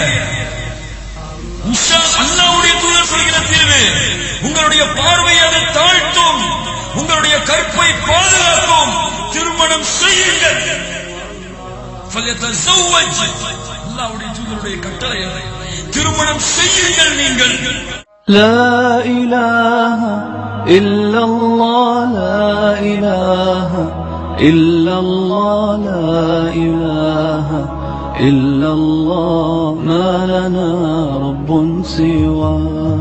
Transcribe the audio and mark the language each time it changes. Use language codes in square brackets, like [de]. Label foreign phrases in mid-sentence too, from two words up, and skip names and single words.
[ta] இன்ஷா அல்லாஹ்வுடைய தூதர் சொல்கிற தீர்வு உங்களுடைய பார்வையை அதை தாழ்த்தும், உங்களுடைய கற்பை பாதுகாக்கும். திருமணம் செய்யுங்கள். ஃபல்யதஸவ்வஜ், அல்லாஹ்வுடைய தூதருடைய கட்டளை. திருமணம் செய்யுங்கள். நீங்கள் [ar] لا إله إلا الله، لا إله إلا الله، لا إله إلا الله، ما لنا رب سواه.